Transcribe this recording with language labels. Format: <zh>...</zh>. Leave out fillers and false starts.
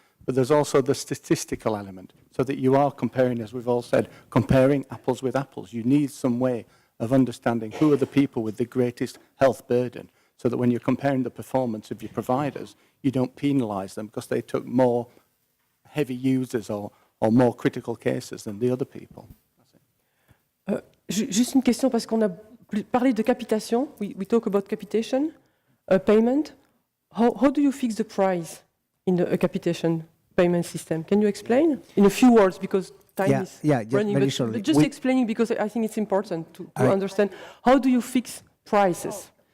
<en>But there's also the statistical element, so that you are comparing, as we've all said, comparing apples with apples. You need some way of understanding who are the people with the greatest health burden, so that when you're comparing the performance of your providers, you don't penalise them because they took more heavy users or more critical cases than the other people.</en> <fr>Juste une question, parce qu'on a parlé de capitation.</fr> <en>We talk about capitation, payment. How do you fix the price in a capitation payment system? Can you explain in a few words, because time is just running, very but shortly. just explaining, because I think it's important to understand. How do you fix prices?</en>